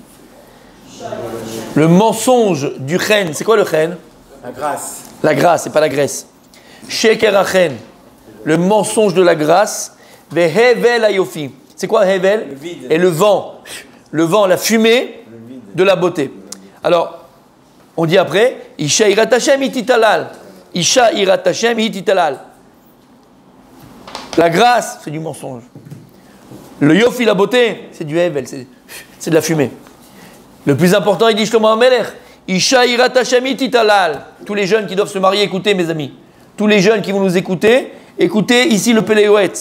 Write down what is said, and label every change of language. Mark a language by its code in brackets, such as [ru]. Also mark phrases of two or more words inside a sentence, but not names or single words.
[fr] Le mensonge du chen, c'est quoi le chen? La grâce. La grâce, c'est pas la graisse. [he] שקר החן, [fr] le mensonge de la grâce. [he] והבל היופי. [fr] C'est quoi Hevel? Et le vent, la fumée de la beauté. Alors, on dit après, [he] אשה יראת השם היא תתהלל. אשה יראת השם היא תתהלל. [fr] La grâce, c'est du mensonge. Le Yofi, la beauté, c'est du Hevel, c'est de la fumée. Le plus important, il dit Shlomo HaMelech, [he] אשה יראת השם היא תתהלל. [fr] Tous les jeunes qui doivent se marier, écoutez mes amis. Tous les jeunes qui vont nous écouter, écoutez ici le Péléoët.